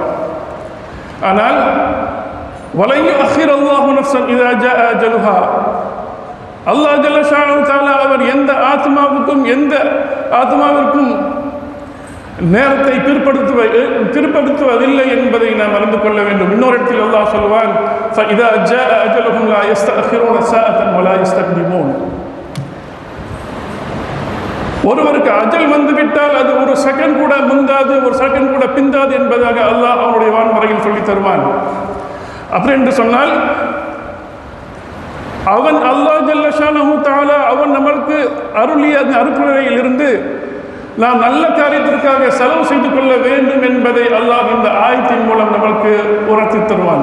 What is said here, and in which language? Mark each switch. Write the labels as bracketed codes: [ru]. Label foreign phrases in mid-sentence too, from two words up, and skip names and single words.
[ta] ஆனால் [ar] ولن يؤخر الله نفسا إذا جاء أجلها, الله جل شأنه تعالى [ta] அவர் எந்த ஆத்மாவிற்கும் நேரத்தை பிற்படுத்துவதில்லை என்பதை நாம் அறிந்து கொள்ள வேண்டும். இன்னொரு இடத்தில் அல்லாஹ் சொல்வான், [ar] فَإِذَا جَاءَ أَجَلُهُمْ لَا يَسْتَأْخِرُونَ سَاعَةً وَلَا يَسْتَقْدِمُونَ [ta] ஒருவருக்கு அஜல் வந்துவிட்டால் அது ஒரு செகண்ட் கூட முந்தாது, ஒரு செகண்ட் கூட பிந்தாது என்பதாக அல்லாஹ் அவனுடைய வான்முறையில் சொல்லி தருவான். அப்படி என்று சொன்னால் அவன் [ar] الله جل شأنه تعالى [ta] அவன் நமக்கு அருளிய அந்த அருட்கொடையில் இருந்து நாம் நல்ல காரியத்திற்காக செலவு செய்து கொள்ள வேண்டும் என்பதை அல்லாஹ் இந்த ஆயத்தின் மூலம் நமக்கு உணர்த்தி தருவான்.